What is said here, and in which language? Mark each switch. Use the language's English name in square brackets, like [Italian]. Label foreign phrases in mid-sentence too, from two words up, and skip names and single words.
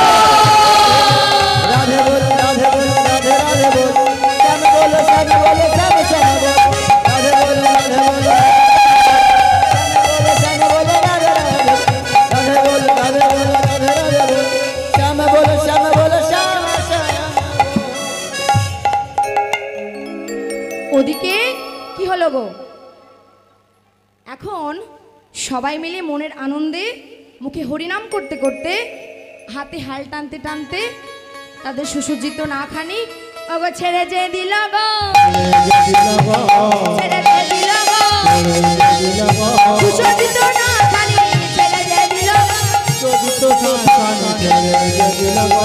[Hindi] राधे बोल राधे बोल राधे राधे बोल, श्याम बोलो श्याम बोलो श्याम श्याम बोल, राधे बोल राधे बोल, श्याम बोलो राधे राधे बोल, राधे बोल राधे बोल राधे राधे बोल, श्याम बोलो श्याम बोलो श्याम श्याम। [Bangla] ওদিকে কি হলো গো? এখন সবাই মিলে মনের আনন্দে মুখে হরিনাম করতে করতে হাতে হাল টানতে টানতে তাদের সুসজ্জিত না খানি ওগো ছেড়ে যে দিল গো, ছেড়ে যে দিল গো, সুসজ্জিত না খানি ছেড়ে যে দিল গো।